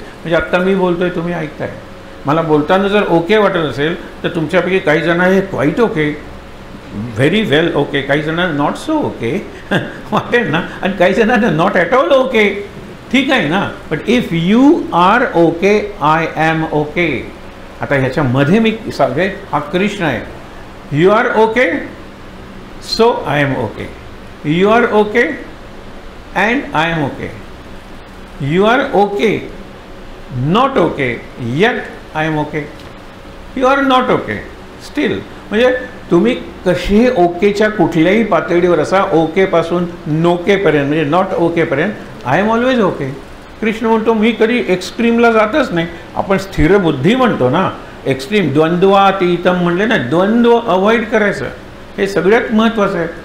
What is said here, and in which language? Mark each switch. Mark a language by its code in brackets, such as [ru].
[mr] म्हणजे आत्ता मी बोलतोय, तुम्ही ऐकताय, मला बोलताना जर ओके वाटत असेल तर तुमच्यापैकी काही जण हे क्वाईट ओके, व्हेरी वेल ओके, काही जणांना नॉट सो ओके वाटेल ना, आणि काही जणांना नॉट ॲट ऑल ओके. ठीक आहे ना, [en] But if you are okay I am okay. [mr] आता ह्याच्यामध्ये मी सगळे हा कृष्ण आहे. [en] You are okay so I am okay, you are okay and I am okay, you are okay not okay yet I am okay, you are not okay still. [mr] म्हणजे तुम्ही कशी ओकेच्या कुठल्याही पातळीवर असा, ओकेपासून नोकेपर्यंत म्हणजे not ओकेपर्यंत, [en] I am always okay. [mr] Krishna म्हणतो मी कधी एक्स्ट्रीमला जातच नाही. आपण स्थिर बुद्धी म्हणतो ना, एक्स्ट्रीम द्वंद्वातीतम म्हणले ना, द्वंद्व अवॉइड करायचं, हे सगळ्यात महत्त्वाचं आहे.